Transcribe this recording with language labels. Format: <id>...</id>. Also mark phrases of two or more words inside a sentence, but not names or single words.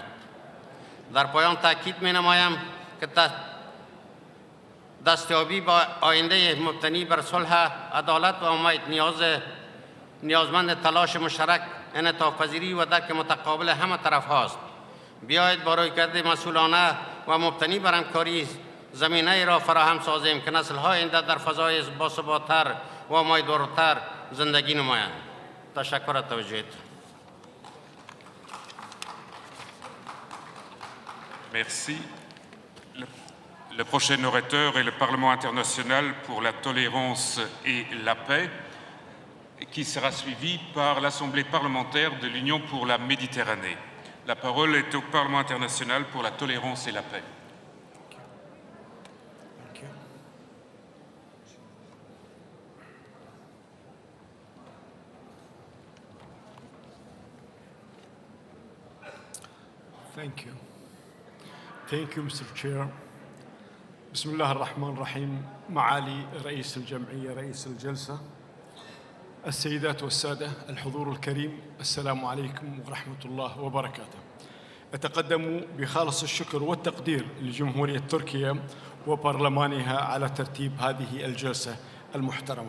<fa>در پایان تاکید می نمایم که دستیابی با آینده مبتنی بر صلح، عدالت و امید نیازمند تلاش مشترک، انعطاف‌پذیری و درک متقابل همه طرف هاست. بیایید با رویکرد مسئولانه و مبتنی بر همکاری زمینه را فراهم سازیم که نسل‌های آینده در فضای باثبات‌تر و امیدوارتر زندگی نمایند. تشکر از توجهتان.</fa> <fr>Merci. Le prochain orateur est le Parlement international pour la tolérance et la paix, qui sera suivi par l'Assemblée parlementaire de l'Union pour la Méditerranée. La parole est au Parlement international pour la tolérance et la paix.</fr> <en>Thank you. Thank you, Mr. Chair.</en> <ar>بسم الله الرحمن الرحيم. معالي رئيس الجمعية، رئيس الجلسة، السيدات والسادة الحضور الكريم، السلام عليكم ورحمة الله وبركاته. أتقدم بخالص الشكر والتقدير لجمهورية تركيا وبرلمانها على ترتيب هذه الجلسة المحترمة.</ar>